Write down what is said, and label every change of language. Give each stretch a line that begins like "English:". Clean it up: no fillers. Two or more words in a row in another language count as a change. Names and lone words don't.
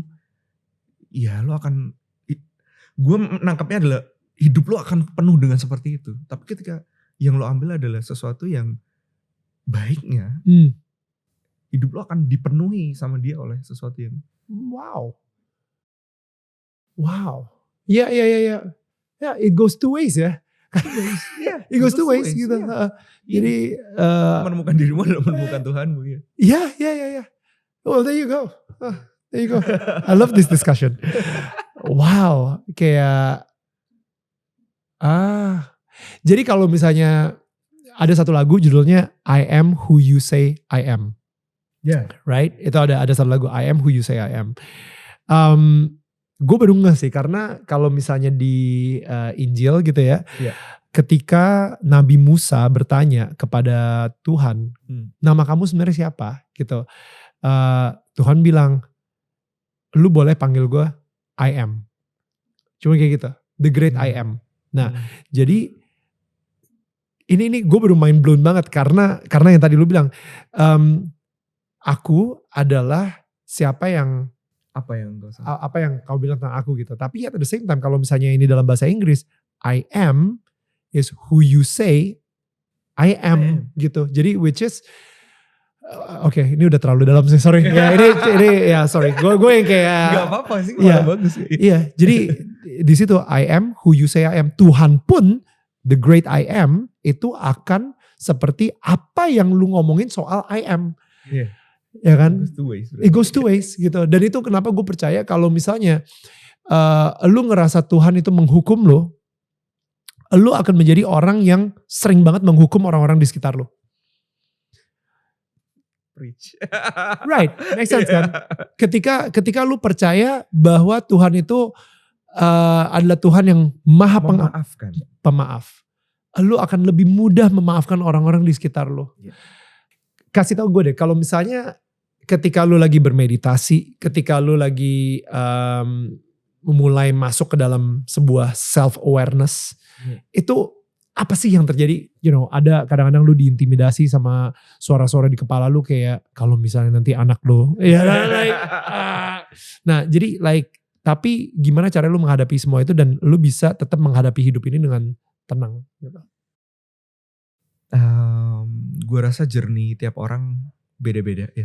Indonesian: Ya lo akan, gue nangkapnya adalah hidup lo akan penuh dengan seperti itu. Tapi ketika yang lo ambil adalah sesuatu yang baiknya, hidup lo akan dipenuhi sama dia oleh sesuatu yang wow. Ya,
English: it goes two ways ya. It goes two ways gitu. Jadi
Indonesian: menemukan dirimu adalah menemukan Tuhanmu ya. Iya.
English: Well, there you go. There you go. I love this discussion.
Indonesian: Wow, kayak jadi kalau misalnya ada satu lagu judulnya I Am Who You Say I Am.
English: Yeah. Right?
Indonesian: Itu ada satu lagu I Am Who You Say I Am. Gue baru ngeh sih karena kalau misalnya di Injil gitu ya, ketika Nabi Musa bertanya kepada Tuhan, nama kamu sebenarnya siapa? Gitu. Tuhan bilang, lu boleh panggil gue I Am. Cuma kayak gitu,
English: the great I Am.
Indonesian: Nah, jadi ini gue baru
English: mind blown
Indonesian: banget karena yang tadi lu bilang, aku adalah siapa yang apa yang kau bilang tentang aku gitu. Tapi
English: at the same time
Indonesian: kalau misalnya ini dalam bahasa Inggris,
English: I am is who you say I am gitu.
Indonesian: Jadi
English: which is
Indonesian: oke, ini udah terlalu dalam sih, sorry. Ya ini ya sorry. Gue yang kayak gak apa-apa sih, bagus.
English: Iya, jadi di situ I am who you say I am.
Indonesian: Tuhan pun
English: the great I am
Indonesian: itu akan seperti apa yang lu ngomongin soal
English: I am.
Indonesian: Iya. Ya kan?
English: It goes two ways gitu.
Indonesian: Dan itu kenapa gue percaya kalau misalnya lu ngerasa Tuhan itu menghukum lu akan menjadi orang yang sering banget menghukum orang-orang di sekitar lu.
English: Preach. Right, make sense kan?
Indonesian: Ketika lu percaya bahwa Tuhan itu adalah Tuhan yang maha Memaafkan. pemaaf. Lu akan lebih mudah memaafkan orang-orang di sekitar lu.
English: Yeah.
Indonesian: Kasih tau gue deh, kalau misalnya ketika lu lagi bermeditasi, ketika lu lagi mulai masuk ke dalam sebuah self-awareness, itu apa sih yang terjadi?
English: You know,
Indonesian: ada kadang-kadang lu diintimidasi sama suara-suara di kepala lu kayak kalau misalnya nanti anak lu. Ya, nah jadi tapi gimana cara lu menghadapi semua itu dan lu bisa tetap menghadapi hidup ini dengan tenang gitu. Gue rasa journey tiap orang beda-beda ya.